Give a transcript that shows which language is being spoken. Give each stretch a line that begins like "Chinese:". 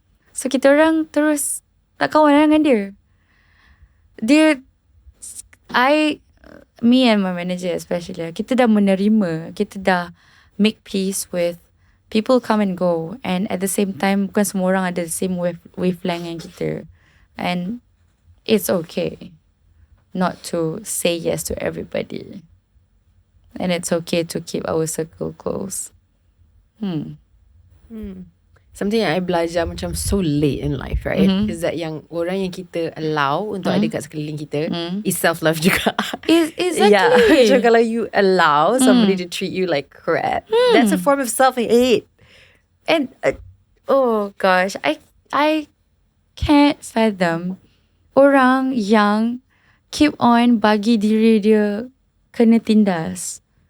Malay: So kita orang terus tak kawan dengan dia.
English: Me and my manager especially,
Malay: kita dah menerima, kita dah
English: make peace with people come and go, and at the same time
Malay: bukan semua orang ada
English: the same wavelength
Malay: yang kita,
English: and it's okay not to say yes to everybody, and it's okay to keep our circle close. Something
Malay: yang
English: I
Malay: belajar macam
English: so late in life, right? Is that
Malay: yang orang yang kita
English: allow
Malay: untuk ada kat sekeliling kita
English: is self-love
Malay: juga.
English: Exactly. Yeah. So
Malay: kalau
English: you allow somebody to treat you like crap, that's a form of self-hate. And oh gosh, I can't fathom
Malay: orang yang
English: keep on
Malay: bagi diri dia kena tindas.